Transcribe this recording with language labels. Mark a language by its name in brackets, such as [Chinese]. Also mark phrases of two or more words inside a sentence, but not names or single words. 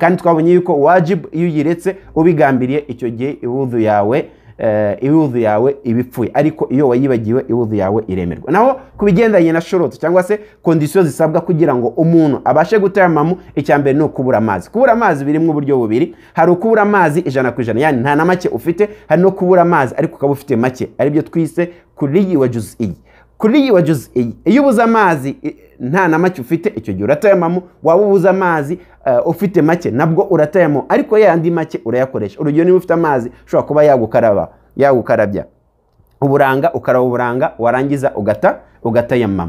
[Kinyarwanda] Kandi twabonye yuko wajib iyo uyiretse ubigambiriye, icyo gihe iwudhu yawe ibipfuye, ariko iyo wayibagiwe iwudhu yawe iremerwa. Naho kubigendanye na shurutu cyangwa se conditions zisabwa kugira ngo umuntu abashe gutayammamu, icya mbere no kubura amazi. Kubura amazi birimo uburyo bubiri, hari ukubura amazi 100%, yani nta na make ufite, hari no kubura amazi ariko ukaba ufite make, ari byo twise [Arabic] كلي وجزئي. كلي وجزئي, [Kinyarwanda] iyo ubuza amazi nta na make ufite, icyo gihe uratayammamu. Waba ubuza amazi ufite make, nabwo uratayammamu, ariko yandi make urayakoresha. Urugero, niba ufite amazi ushobora kuba yagukarabya uburanga, ukaraba uburanga, warangiza ugatayammamu.